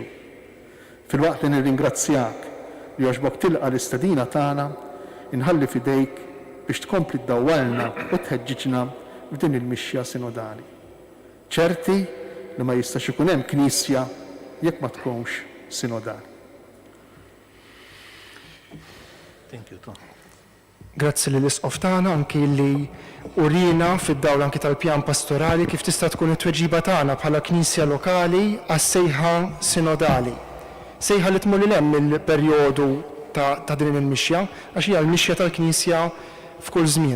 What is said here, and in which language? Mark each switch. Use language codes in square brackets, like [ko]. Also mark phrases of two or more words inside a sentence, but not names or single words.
[mt] Filwaqt li nirringrazzjak li għaxbok tilqa l-istedina tagħna, inħalli f'idejk biex tkompli ddawwalna u tħeġġiġna f'din il-mixja sinodali. ċerti li ma jistax ikun hemm knisja jekk ma tkunx sinodali. [en] Thank you, Tom. [mt] Grazzi li l-isqof tagħna anki li urina fid-dawl anki tal-pjan pastorali kif tista' tkun it-tweġiba tagħna bħala knisja lokali għas-sejħa sinodali. Sejħa li tmur lil hemm il-perjodu ta' din il-mixja għax hija l-mixja tal-Knisja f'kull żmien.